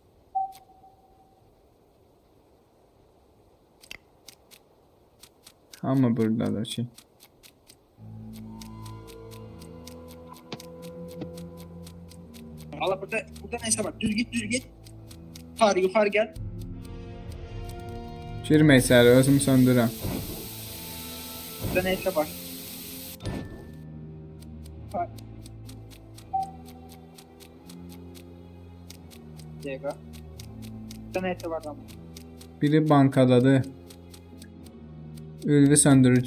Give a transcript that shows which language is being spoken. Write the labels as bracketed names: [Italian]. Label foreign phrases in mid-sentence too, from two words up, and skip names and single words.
[Azerbaijani] Amma buradadır ki. [Turkish] Valla burada neyse bak. Düz git. Yukarı gel. [Azerbaijani] Girmə içəri, özümü söndürəm. [Turkish] Burada neyse bak. Burada neyse var ama. [Azerbaijani] Biri bankadadır. Ülvi söndürür.